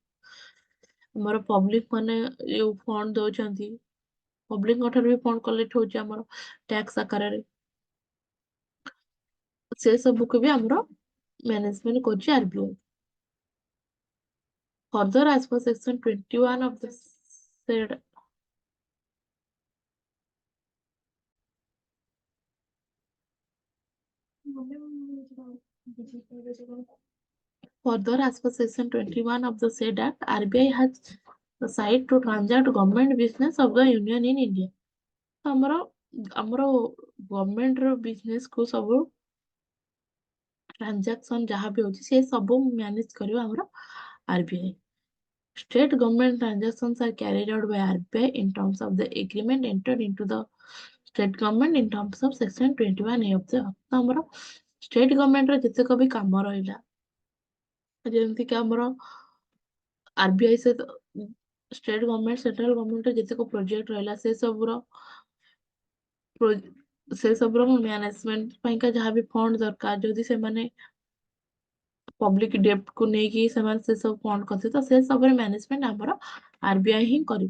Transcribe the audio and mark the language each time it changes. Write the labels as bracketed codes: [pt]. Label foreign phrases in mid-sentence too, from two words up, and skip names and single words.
[or] ଆମର ପବ୍ଲିକ ମାନେ ଯୋଉ ଫଣ୍ଡ ଦଉଛନ୍ତି, ପବ୍ଲିକଙ୍କ ଠାରୁ ବି [en] fund collect [or] ହଉଛି ଆମର ଟ୍ୟାକ୍ସ ଆକାରରେ, ସେ ସବୁକୁ ବି ଆମର ମ୍ୟାନେଜମେଣ୍ଟ କରୁଛି ଆରବିଆଇ। [en] Further, as per Section 21 of the said Further, as per Section 21 of the said Act, RBI has the site to transact government business of the Union in India। [or] ତ ଆମର [en] governmentର business [or] କୁ ସବୁ ଟ୍ରାନଜାକ୍ସନ ଯାହା ବି ହଉଛି, ସେ ସବୁ ମ୍ୟାନେଜ କରିବ ଆମର ଆରବିଆଇ। [en] State government transactions are carried out by RBI in terms of the agreement entered into the state government in terms of Section 21A of the Act। [or] ତ ଆମର [en] state governmentର [or] ଯେତେକ ବି କାମ ରହିଲା, ଯେମିତିକି ଆମର ଆରବିଆଇ ସହିତ [en] state government central governmentର [or] ଯେତେକ ପ୍ରୋଜେକ୍ଟ ରହିଲା ସେ ସବୁର ମ୍ୟାନେଜମେଣ୍ଟ ପାଇଁକା ଯାହା ବି ଫଣ୍ଡ ଦରକାର, ଯଦି ସେମାନେ [en] public debt [or] କୁ ନେଇକି ସେମାନେ ସେ ସବୁ ଫଣ୍ଡ କରିଥିବେ, ତ ସେ ସବୁର ମ୍ୟାନେଜମେଣ୍ଟ ଆମର ଆରବିଆଇ ହିଁ କରିବ।